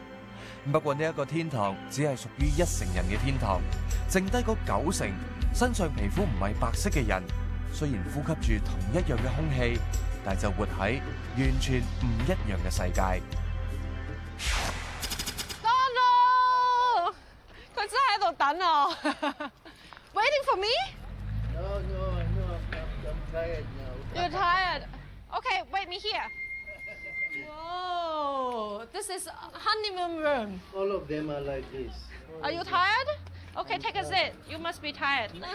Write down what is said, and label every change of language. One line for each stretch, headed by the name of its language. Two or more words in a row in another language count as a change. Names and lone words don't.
Cantonese: 不過呢一個天堂只係屬於1成人嘅天堂，剩低嗰9成身上皮膚唔係白色嘅人，雖然呼吸住同一樣嘅空氣，但就活喺完全唔一樣嘅世界。 Donald， 佢真係喺度等我 ，
English: waiting for me？ No, I'm tired now. You're tired. Okay, wait me here. Whoa, this is honeymoon room. All of them are like this. Are you tired? Okay, take a seat. You must be tired.